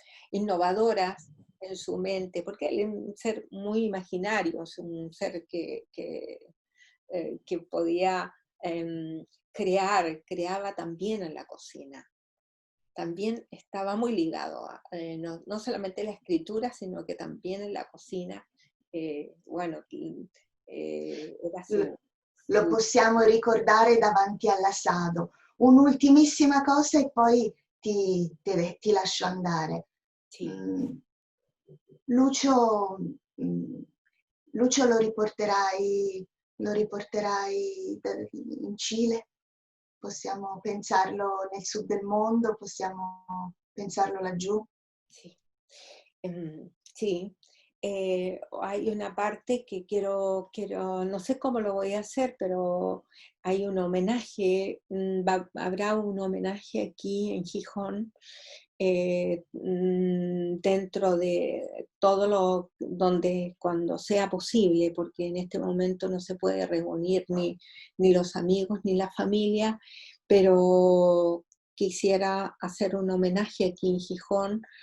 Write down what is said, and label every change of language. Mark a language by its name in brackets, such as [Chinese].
[Spanish] innovadoras en su mente, porque él es un ser muy imaginario, es un ser que podía creaba también en la cocina. También estaba muy ligado no solamente la escritura, sino que también en la cocina. Bueno, era [Italian] Lo possiamo ricordare davanti all'assado. Un'ultimissima cosa e poi ti lascio andare. sì. Lucio, Lucio lo riporterai in Cile? Possiamo pensarlo nel sud del mondo? Possiamo pensarlo laggiù? [Spanish] Sí, sí. Hay una parte que quiero, no sé cómo lo voy a hacer, pero hay un homenaje, habrá un homenaje aquí en Gijón, dentro de todo donde cuando sea posible, porque en este momento no se puede reunir ni los amigos ni la familia, pero quisiera hacer un homenaje aquí en Gijón.